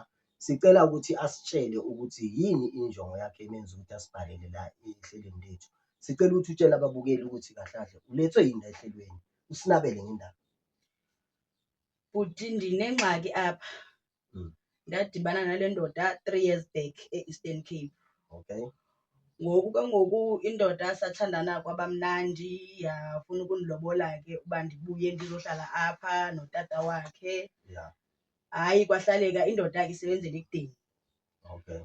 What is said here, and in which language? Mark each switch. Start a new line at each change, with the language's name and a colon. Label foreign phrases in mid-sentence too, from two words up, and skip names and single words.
Zulu: Sicela ukuthi asitshele ukuthi yini injongo yakhe emenza ukuthi asibhalele la ehlelweni lethu. Sicela ukuthi utshele ababukeli ukuthi kahle kahle ulethwe yini la ehlelweni. Usinabele ngendaba.
Xhosa: Bhuti ndinengxaki apha. Ndadibana nale ndoda 3
English: years back
Xhosa: e-Eastern Cape.
English: Okay.
Xhosa: Ngoku indoda sathandana kwabamnandi, yafuna ukunilobola-ke uba ndibuye ndizohlala apha notata wakhe.
English: Yeah.
Xhosa: Hayi kwahlaleka indoda isebenzela ekudeni.
English: Okay.